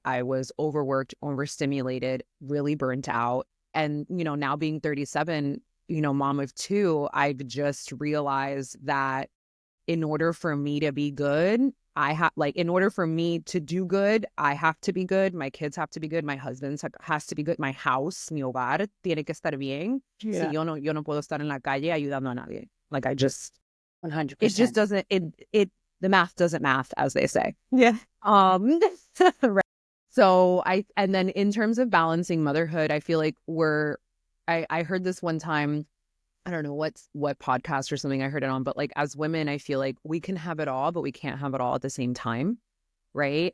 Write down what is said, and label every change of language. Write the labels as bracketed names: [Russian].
[English] I was overworked, overstimulated, really burnt out. And, now being 37, mom of 2, I've just realized that in order for me to be good, in order for me to do good, I have to be good. My kids have to be good. My husband has to be good. My house, [Spanish] mi hogar, tiene que estar bien. [English] Yeah. [Spanish] Si yo no puedo estar en la calle ayudando a nadie. [English] Like I just, 100%. it just doesn't, the math doesn't math, as they say. Yeah. Right. So and then in terms of balancing motherhood, I feel like I heard this one time, I don't know what podcast or something I heard it on, but like as women, I feel like we can have it all, but we can't have it all at the same time. Right.